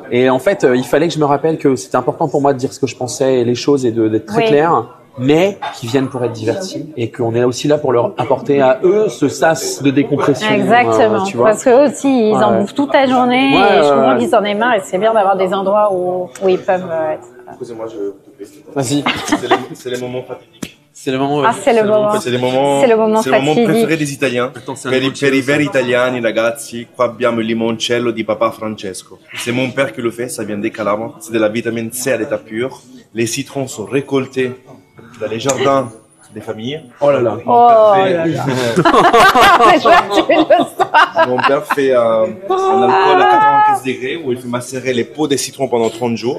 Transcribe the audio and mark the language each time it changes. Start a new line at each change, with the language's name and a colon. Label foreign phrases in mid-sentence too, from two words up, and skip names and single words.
French: Et en fait, il fallait que je me rappelle que c'était important pour moi de dire ce que je pensais et les choses et d'être très clair, mais qui viennent pour être divertis et qu'on est aussi là pour leur apporter à eux ce sas de décompression. Exactement. Tu vois. Parce qu'eux aussi, ils en bouffent toute la journée et je comprends qu'ils en aient marre et c'est bien d'avoir des endroits où ils peuvent être. Excusez-moi, je te prie. Vas-y. C'est les moments fatidiques. C'est le moment. C'est le moment. C'est le moment préféré des Italiens.
Italian: Per i veri italiani, ragazzi, qua abbiamo il limoncello di Papa Francesco.
French: C'est mon père qui le fait, ça vient des Calabres. C'est de la vitamine C à l'état pur. Les citrons sont récoltés dans les jardins des familles. Oh là là. Mon père fait un alcool à 95 degrés où il fait macérer les peaux des citrons pendant 30 jours.